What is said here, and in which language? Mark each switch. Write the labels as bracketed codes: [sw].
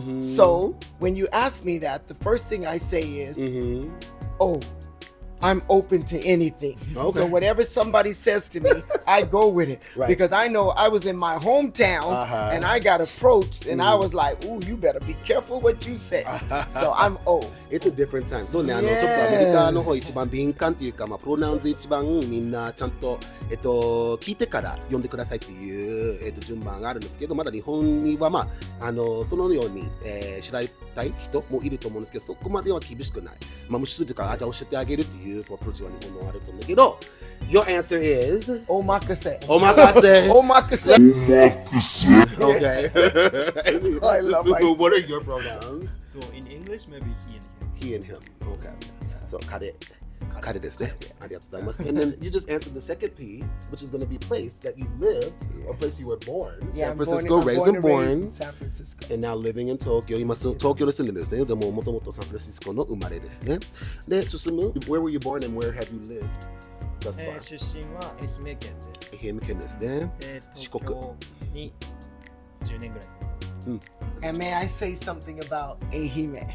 [en] So when you ask me that, the first thing I say is, "Oh, I'm open to anything." Okay. So whatever somebody says to me, I go with it. Right. Because I know I was in my hometown and I got approached and I was like, "Ooh, you better be careful what you say." So I'm old. It's a different time. [ja] そうね、ちょっとアメリカの方一番敏感っていうか、プロナウンス一番みんなちゃんと、聞いてから読んでくださいっていう、順番があるんですけど、まだ日本には、そのように、知られたい人もいると思うんですけど、そこまでは厳しくない。無視するとか、じゃあ教えてあげるっていうアプローチは日本のあると思うんだけど、 [en] Your answer is? [ja] Omakase. Omakase. Omakase. [en] Okay. I love So, what are your pronouns? So in English, maybe He and him. Okay. So, [ja] 彼ですね。ありがとうございます。 [en] And then you just answered the second P, which is going to be place that you lived or place you were born. Yeah, San Francisco, raised and born. in San Francisco. And now living in Tokyo. [ja] 今、東京で住んでるんですね。でも、もともとサンフランシスコの生まれですね。 [en] で、Susumu, where were you born and where have you lived thus far? [ja] 出身は愛媛県です。愛媛県ですね。四国。東京に10年ぐらい住んでます。 [en] And may I say something about Ehime?